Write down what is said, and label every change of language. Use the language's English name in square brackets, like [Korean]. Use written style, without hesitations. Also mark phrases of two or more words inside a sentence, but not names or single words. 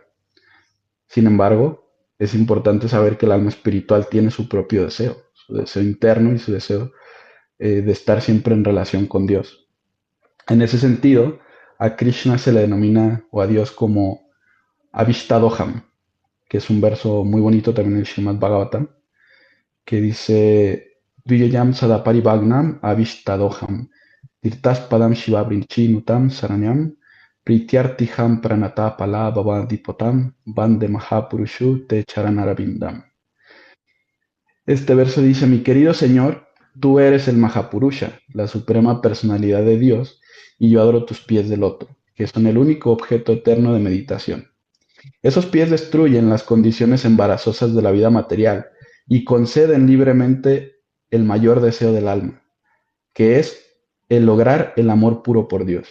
[Spanish] Sin embargo, es importante saber que el alma espiritual tiene su propio deseo, su deseo interno y su deseo de estar siempre en relación con Dios. En ese sentido, a Krishna se le denomina, o a Dios, como Avishtadoham, que es un verso muy bonito también en el Srimad Bhagavatam, que dice, [Sanskrit] ध्येयं सदापरिभवघ्नम् अभीष्टदोहं, तीर्थास्पदं शिवविरिञ्चिनुतं शरण्यं, भृत्यार्तिहं प्रणतपाल भवाब्धिपोतं, वन्दे महापुरुष ते चरणारविन्दम्. [Spanish] Este verso dice, mi querido Señor, tú eres el Mahapurusha, la suprema personalidad de Dios, y yo adoro tus pies de loto, que son el único objeto eterno de meditación. Esos pies destruyen las condiciones embarazosas de la vida material y conceden libremente el mayor deseo del alma, que es el lograr el amor puro por Dios.